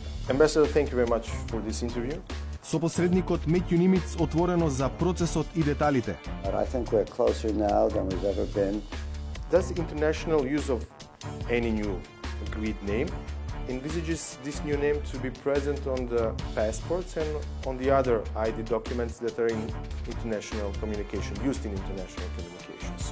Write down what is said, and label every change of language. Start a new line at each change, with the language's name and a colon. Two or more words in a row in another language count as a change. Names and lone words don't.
English: Ambassador, thank you very much for this interview.
Macedonian: Со посредникот Метју Нимиц отворено за процесот и деталите.
English: I think we're closer now than we've ever been. Does the international use of any new agreed name envisages this new name to be present on the passports and on the other ID documents that are in international communication, used in international communications?